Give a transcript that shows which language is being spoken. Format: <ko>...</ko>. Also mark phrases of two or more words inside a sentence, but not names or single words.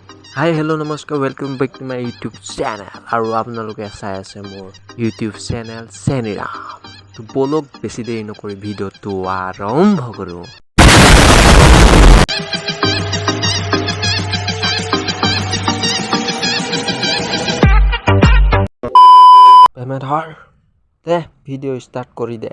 <en>Hi, hello, namaskar, welcome back to my YouTube channel.</en> <as>আৰু আপোনালোকে চাই আছে মোৰ</as> <en>YouTube channel</en> <as>Seni RAAM. তো বলক বেছি দেৰি নকৰি ভিডিঅ'টো আৰম্ভ কৰোঁ। ধৰ দে</as> <en>video start</en> <as>কৰি দে।</as>